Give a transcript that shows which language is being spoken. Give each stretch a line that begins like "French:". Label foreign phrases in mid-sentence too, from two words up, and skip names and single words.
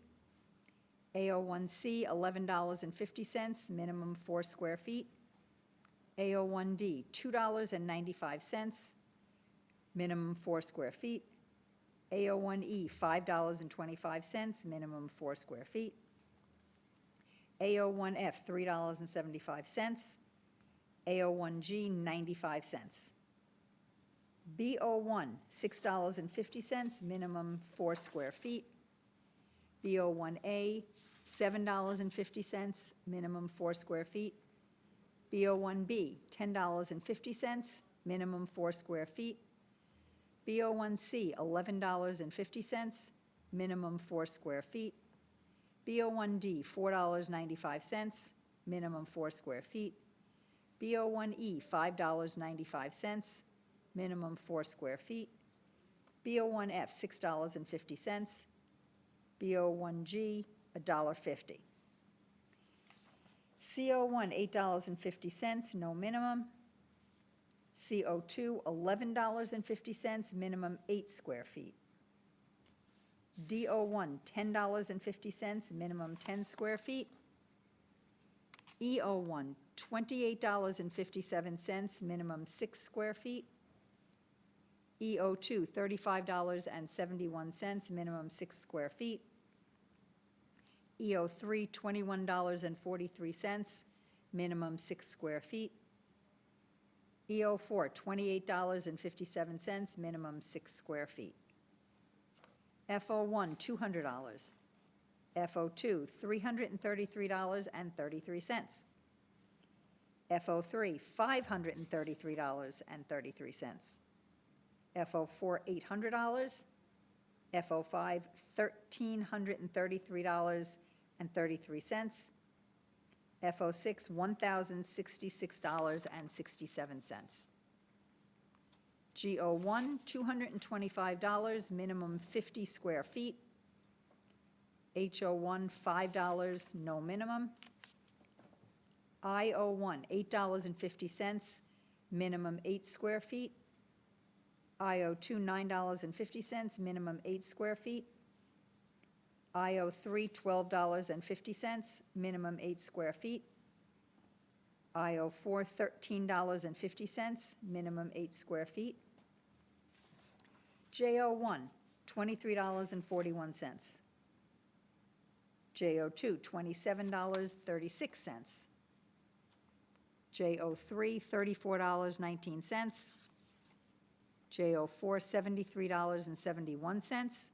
English: AO1C, $11.50, minimum 4 square feet. AO1D, $2.95, minimum 4 square feet. AO1E, $5.25, minimum 4 square feet. AO1F, $3.75. AO1G, 95 cents. BO1, $6.50, minimum 4 square feet. BO1A, $7.50, minimum 4 square feet. BO1B, $10.50, minimum 4 square feet. BO1C, $11.50, minimum 4 square feet. BO1D, $4.95, minimum 4 square feet. BO1E, $5.95, minimum 4 square feet. BO1F, $6.50. BO1G, $1.50. CO1, $8.50, no minimum. CO2, $11.50, minimum 8 square feet. DO1, $10.50, minimum 10 square feet. EO1, $28.57, minimum 6 square feet. EO2, $35.71, minimum 6 square feet. EO3, $21.43, minimum 6 square feet. EO4, $28.57, minimum 6 square feet. FO1, $200. FO2, $333.33. FO3, $533.33. FO4, $800. FO5, $1,333.33. FO6, $1,066.67. GO1, $225, minimum 50 square feet. HO1, $5, no minimum. IO1, $8.50, minimum 8 square feet. IO2, $9.50, minimum 8 square feet. IO3, $12.50, minimum 8 square feet. IO4, $13.50, minimum 8 square feet. JO1, $23.41. JO2, $27.36. JO3, $34.19. JO4, $73.71.